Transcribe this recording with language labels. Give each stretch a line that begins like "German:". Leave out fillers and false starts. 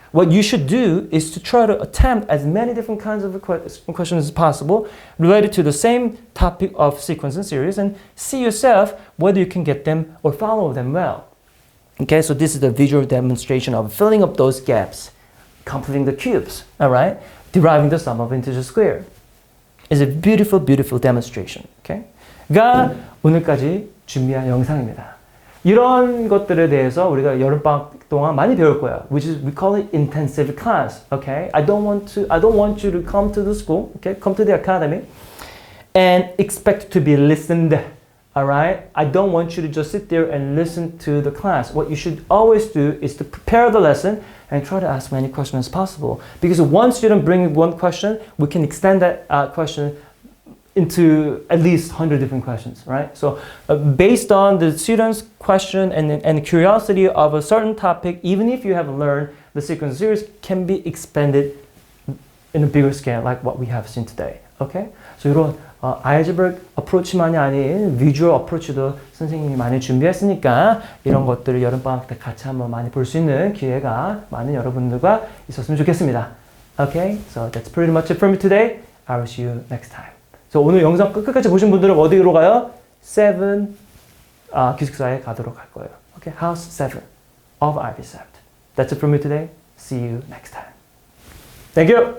English: What you should do is to try to attempt as many different kinds of questions as possible related to the same topic of sequence and series, and see yourself whether you can get them or follow them well. Okay, so this is the visual demonstration of filling up those gaps, completing the cubes, all right? Deriving the sum of integer square. It's a beautiful, beautiful demonstration, okay?
Korean: 가 오늘까지 준비한 영상입니다. 이런 것들에 대해서 우리가 여름방학 동안 많이 배울 거예요.
English: Which is we call it intensive class. Okay? I don't want you to come to the school. Okay? Come to the academy and expect to be listened. Alright? I don't want you to just sit there and listen to the class. What you should always do is to prepare the lesson and try to ask many questions as possible. Because one student brings one question, we can extend that question into at least 100 different questions, right? So based on the student's question and curiosity of a certain topic, even if you have learned the sequence series, can be expanded in a bigger scale like what we have seen today, okay?
Korean: So 이런 algebraic approach만이 아닌 visual approach도 선생님이 많이 준비했으니까 이런 것들을 여름방학 때 같이 한번 많이 볼 수 있는 기회가 많은 여러분들과 있었으면 좋겠습니다.
English: Okay, so that's pretty much it for me today. I will see you next time.
Korean: So 오늘 영상 끝까지 보신 분들은 어디로 가요? 7 기숙사에 가도록 할 거예요.
English: Okay, house 7 of 아이비셉트. That's it for me today. See you next time. Thank you.